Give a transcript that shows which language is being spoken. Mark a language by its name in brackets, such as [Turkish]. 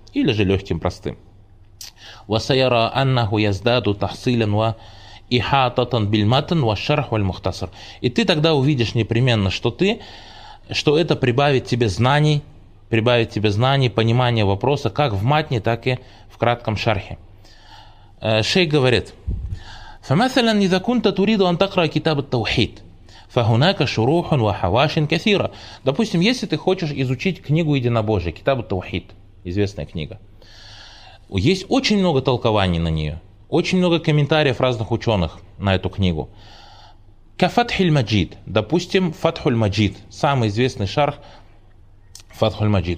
[Russian] Или же легким, простым. [Arabic] وَسَيَرَا أَنَّهُ يَزْدَادُ تَحْصِيلًا وَإِحَاطَةً بِالْمَتَنْ وَالشَّرْحُ وَالْمُخْتَصَرُ. [Russian] И ты тогда увидишь непременно, что это прибавит тебе знаний, понимания вопроса, как в матне, так и в кратком шархе. Шейх говорит, [Arabic] فَمَثَلًا إِذَا كُنْتَ تُرِيدُ أَنْ تَقْرَى كِتَابَ التَّوْحِيدِ فَهُنَاكَ شُرُوحٌ وَحَوَاشٍ كَثِيرًا. [Russian] Допустим, если ты хочешь изучить книгу Единобожия, Китабу Таухид, известная книга. Есть очень много толкований на нее, очень много комментариев разных ученых на эту книгу. Кафатхиль-Маджид, допустим, Фатхуль-Маджид, самый известный шарх Фатхуль-Маджид.